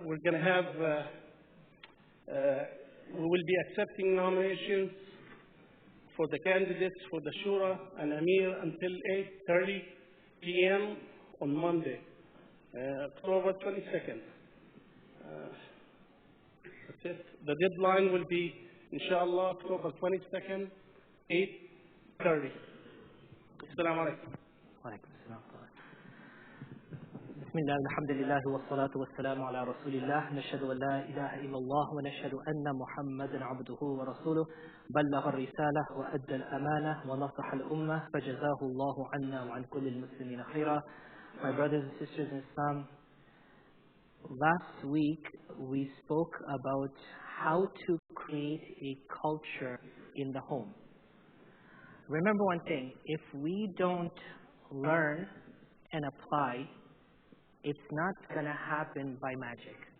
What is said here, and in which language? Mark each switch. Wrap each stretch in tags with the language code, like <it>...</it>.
<en>We're going to have, we will be accepting nominations for the candidates for the Shura and Amir until 8:30 p.m. on Monday, October 22nd. That's it. The deadline will be, inshallah, October 22nd, 8:30. Assalamu alaikum.</en> <ar>وعليكم السلام. بسم الله الحمد لله والصلاة والسلام على رسول الله نشهد أن لا إله إلا الله ونشهد أن محمدا عبده ورسوله بلغ الرسالة وأدى الأمانة ونصح الأمة فجزاه الله عنا وعن كل المسلمين خيرا.</ar> <en>My brothers and sisters in Islam, last week we spoke about how to create a culture in the home. Remember one thing, if we don't learn and apply, it's not going to happen by magic.</en>